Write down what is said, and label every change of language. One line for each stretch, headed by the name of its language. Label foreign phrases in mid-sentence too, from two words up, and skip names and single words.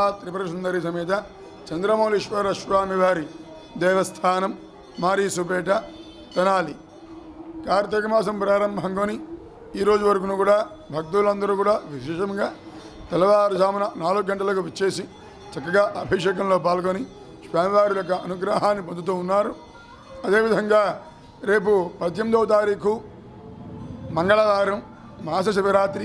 Telugu: త్రిపుర సుందరీ సమేత చంద్రమౌళీశ్వర స్వామి వారి దేవస్థానం మారీసుపేట తెనాలి కార్తీక మాసం ప్రారంభంగోని ఈ రోజు వరకును కూడా భక్తులందరూ కూడా విశేషంగా తెల్లవారుజామున 4 గంటలకు విచ్చేసి చక్కగా అభిషేకంలో పాల్గొని స్వామివారి యొక్క అనుగ్రహాన్ని పొందుతూ ఉన్నారు. అదేవిధంగా రేపు 18వ తారీఖు మంగళవారం మాస శివరాత్రి.